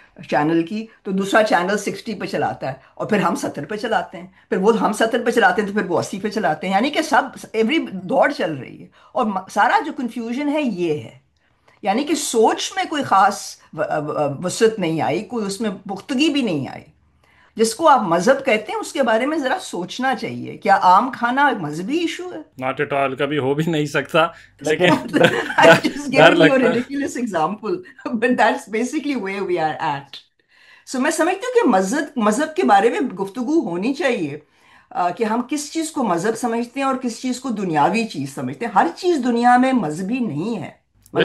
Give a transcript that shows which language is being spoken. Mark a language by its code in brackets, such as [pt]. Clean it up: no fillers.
[ur] Channel کی، تو دوسرا چینل 60 پہ چلاتا ہے اور پھر ہم 70 پہ چلاتے ہیں، پھر وہ ہم 70 پہ چلاتے ہیں تو پھر وہ 80 پہ چلاتے ہیں، یعنی کہ سب ایوری دوڑ چل رہی ہے۔ اور سارا جو کنفیوژن ہے یہ ہے، یعنی کہ سوچ میں کوئی خاص وسعت نہیں آئی، کوئی اس میں پختگی بھی نہیں آئی۔ جس کو آپ مذہب کہتے ہیں اس کے بارے میں ذرا سوچنا چاہیے، کیا آم کھانا ایک مذہبی ایشو ہے؟ [en] not at all, [ur] کبھی ہو بھی نہیں سکتا، لیکن [en] I'm just [ur] ڈر [en] giving you a [ur] لگتا ہے۔ [en] ridiculous example, but that's basically where we are at. [ur] So میں سمجھتی ہوں کہ مذہب کے بارے میں گفتگو ہونی چاہیے کہ ہم کس چیز کو مذہب سمجھتے ہیں اور کس چیز کو دنیاوی چیز سمجھتے ہیں۔ ہر چیز دنیا میں مذہبی نہیں ہے، مگر